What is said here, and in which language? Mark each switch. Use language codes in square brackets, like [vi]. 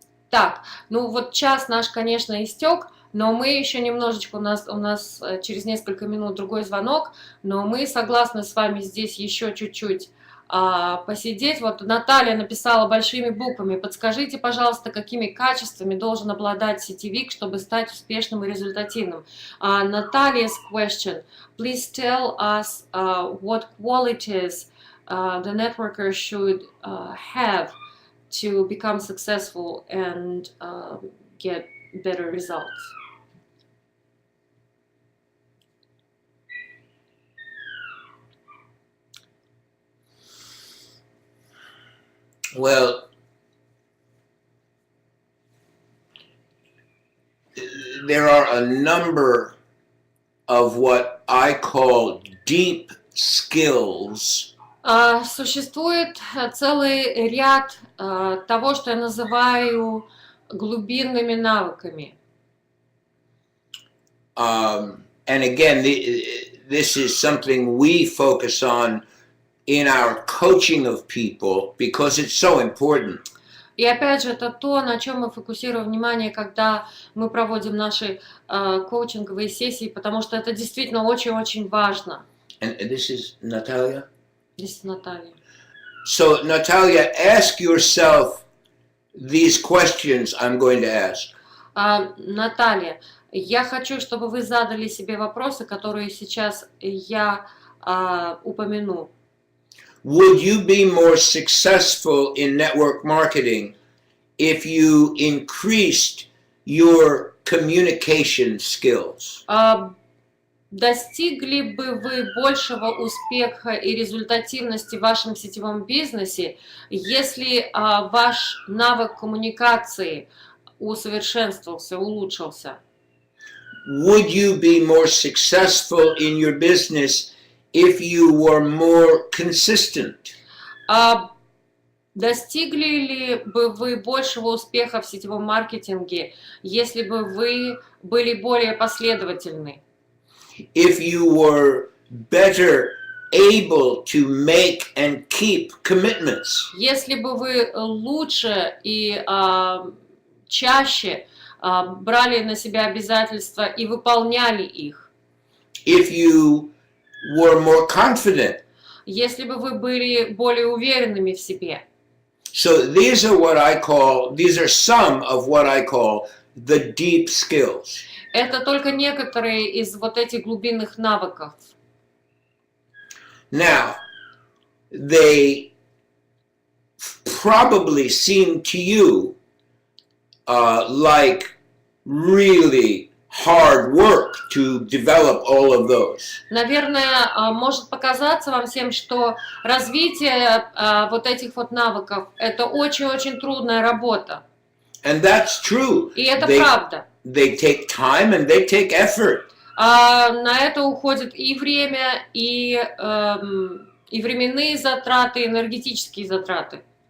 [ru] Так, ну вот час наш, конечно, истек, но мы еще немножечко, у нас через несколько минут другой звонок, но мы согласны с вами здесь еще чуть-чуть посидеть. Вот Наталья написала большими буквами: подскажите, пожалуйста, какими качествами должен обладать сетевик, чтобы стать успешным и результативным. [en] Natalia's question: please tell us what qualities the networker should have to become successful and get better results. Well, there are a number of what I call deep skills [ru] Существует целый ряд того, что я называю глубинными навыками. [en] and again, this is something we focus on in our coaching of people because it's so important. [ru] И опять же, это то, на чем мы фокусируем внимание, когда мы проводим наши коучинговые сессии, потому что это действительно очень-очень важно. [en] And this is Natalia. [ru] Здесь Наталья. [en] So, Natalia, ask yourself these questions I'm going to ask. [ru] Наталья, я хочу, чтобы вы задали себе вопросы, которые сейчас я упомяну. [en] Would you be more successful in network marketing if you increased your communication skills? [ru] Достигли бы вы большего успеха и результативности в вашем сетевом бизнесе, если ваш навык коммуникации усовершенствовался, улучшился? [en] Would you be more successful in your business if you were more consistent? [ru] Достигли ли бы вы большего успеха в сетевом маркетинге, если бы вы были более последовательны? [en] If you were better able to make and keep commitments? [ru] Если бы вы лучше и чаще брали на себя обязательства и выполняли их? [en] If you were more confident? [ru] Если бы вы были более уверенными в себе? [en] So these are some of what I call the deep skills. [ru] Это только некоторые из вот этих глубинных навыков. [en] Now, they probably seem to you like really hard work to develop all of those. [ru] Наверное, может показаться вам всем, что развитие вот этих вот навыков – это очень-очень трудная работа. [en] And that's true. [ru] И это правда. [en] They take time and they take effort. [ru] На это уходит и время, и временные затраты, и энергетические затраты.